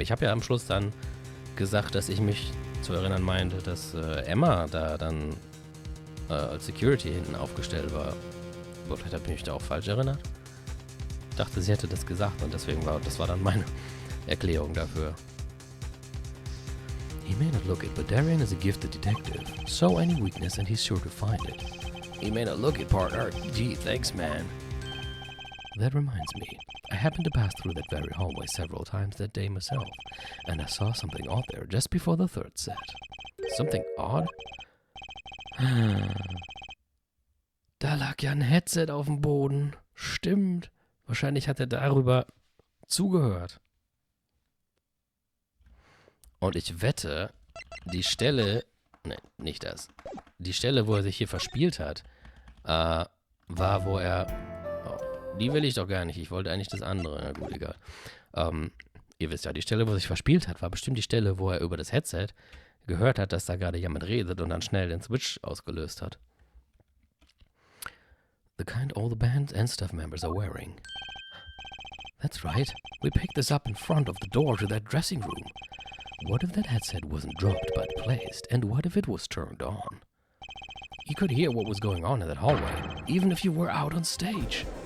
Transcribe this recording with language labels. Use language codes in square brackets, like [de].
[de] Ich habe ja am Schluss dann gesagt, dass ich mich zu erinnern meinte, dass Emma da dann als Security hinten aufgestellt war. Aber vielleicht habe ich mich da auch falsch erinnert. Ich dachte, sie hätte das gesagt und deswegen das war dann meine Erklärung dafür. [en] He may not look it, but Darian is a gifted detective. So any weakness and he's sure to find it. He may not look it, partner. Gee, thanks, man. That reminds me, I happened to pass through that very hallway several times that day myself, and I saw something odd there just before the third set. Something odd? [de] Da lag ja ein Headset auf dem Boden. Stimmt. Wahrscheinlich hat er darüber zugehört. Und ich wette, die Stelle... Ne, nicht das. Die Stelle, wo er sich hier verspielt hat, war, wo er... Oh, die will ich doch gar nicht. Ich wollte eigentlich das andere. Na gut, egal. Ihr wisst ja, die Stelle, wo er sich verspielt hat, war bestimmt die Stelle, wo er über das Headset gehört hat, dass da gerade jemand redet und dann schnell den Switch ausgelöst hat. [en] The kind all the band and staff members are wearing. That's right. We picked this up in front of the door to that dressing room. What if that headset wasn't dropped but placed? And what if it was turned on? You could hear what was going on in that hallway, even if you were out on stage.